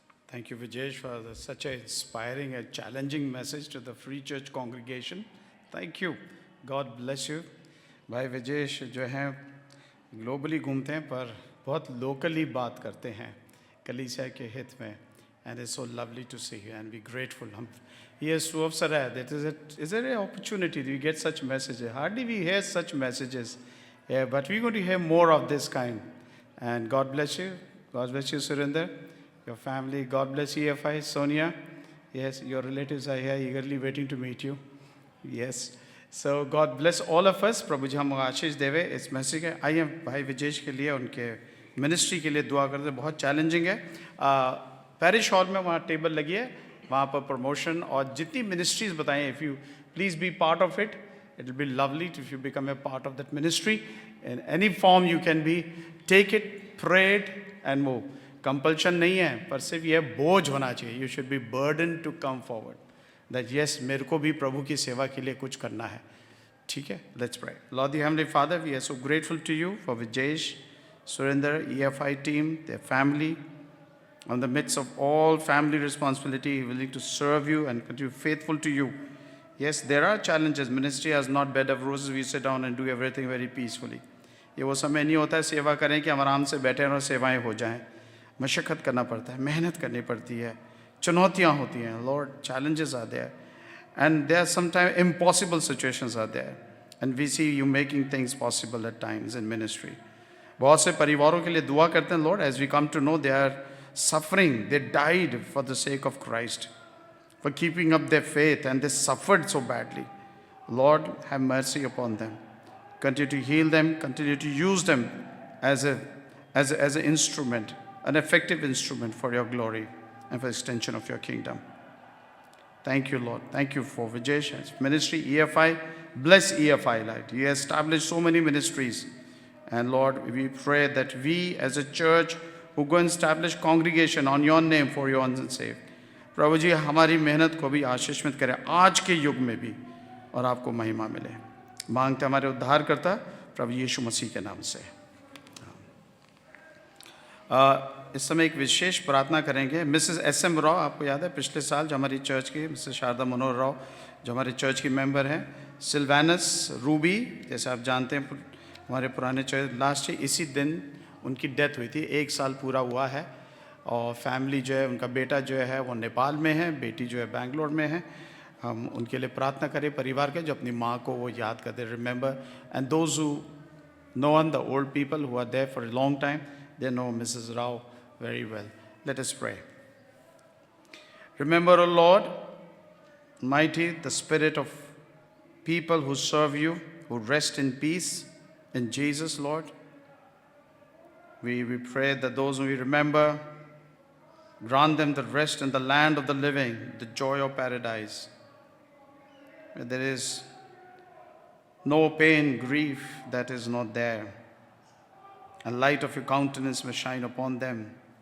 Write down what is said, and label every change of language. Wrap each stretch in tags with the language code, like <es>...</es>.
<en>Thank you, Vijesh, for such an inspiring and challenging message to the Free Church congregation. Thank you. God bless you.</en> <hi>भाई विजेश जो हैं globally घूमते हैं पर बहुत लोकली बात करते हैं कलीसिया के हित में,</hi> <en>and it's so lovely to see you and be grateful.</en> <hi>हम ये सो अवसर है</hi> <en>that is it an opportunity to get such messages. Hardly we hear such messages, yeah, but we're going to hear more of this kind. And God bless you. God bless you, Surinder, your family. God bless EFI, Sonia. Yes, your relatives are here eagerly waiting to meet you. Yes. So God bless all of us.</en> <hi>प्रभु जी हम आशीष देवे इस message के। आइए भाई विजेश के लिए उनके ministry के लिए दुआ करते। बहुत चैलेंजिंग है। पैरिश हॉल में वहाँ टेबल लगी है, वहाँ पर प्रमोशन और जितनी मिनिस्ट्रीज बताएं,</hi> <en>If you please be part of it, it will be lovely if you become a part of that ministry in any form you can be, take it, pray it and move.</en> <hi>Compulsion नहीं है, पर सिर्फ ये बोझ होना चाहिए।</hi> <en>you should be burden to come forward that yes,</en> <hi>मेरे को भी प्रभु की सेवा के लिए कुछ करना है। ठीक है,</hi> <en>let's pray. Lord the Heavenly Father, we are so grateful to you for Vijesh, Surinder, EFI team, their family, on the midst of all family responsibility, willing to serve you and continue faithful to you. Yes, there are challenges. Ministry has not bed of roses. We sit down and do everything very peacefully.</en> <hi>ये वो समय नहीं होता है सेवा करें कि हम आराम से बैठे और सेवाएं हो जाएं। मशक्क़त करना पड़ता है, मेहनत करनी पड़ती है, चुनौतियाँ होती हैं।</hi> <en>Lord, challenges are there, and there are sometimes impossible situations are there, and we see you making things possible at times in ministry.</en> <hi>बहुत से परिवारों के लिए दुआ करते हैं</hi> <en>Lord, as we come to know they are suffering, they died for the sake of Christ, for keeping up their faith, and they suffered so badly. Lord, have mercy upon them. Continue to heal them, continue to use them as an instrument, an effective instrument for your glory and for extension of your kingdom. Thank you, Lord. Thank you for Vijay's ministry, EFI. Bless EFI, Lord. You established so many ministries. And Lord, we pray that we as a church who go and establish congregation on your name for your own sake,</en> <hi>प्रभु जी हमारी मेहनत को भी आशीषित करें आज के युग में भी, और आपको महिमा मिले। मांगते हमारे उद्धारकर्ता प्रभु यीशु मसीह के नाम से। इस समय एक विशेष प्रार्थना करेंगे। मिसेस SM राव, आपको याद है पिछले साल जो हमारी चर्च की मिसेस शारदा मनोहर राव जो हमारे चर्च की मेंबर हैं, सिल्वानस रूबी, जैसे आप जानते हैं हमारे पुराने चर्च, लास्ट इसी दिन उनकी डेथ हुई थी। 1 साल पूरा हुआ है, और फैमिली जो है, उनका बेटा जो है वो नेपाल में है, बेटी जो है बेंगलोर में है। हम उनके लिए प्रार्थना करें, परिवार के जो अपनी माँ को वो याद करते,</hi> <en>Remember, and those who know the old people who are there for a long time, they know Mrs. Rao very well. Let us pray. Remember, O Lord, mighty, the spirit of people who serve you, who rest in peace in Jesus, Lord. We pray that those whom we remember, grant them the rest in the land of the living, the joy of paradise, where there is no pain, grief that is not there, and light of your countenance may shine upon them.</en>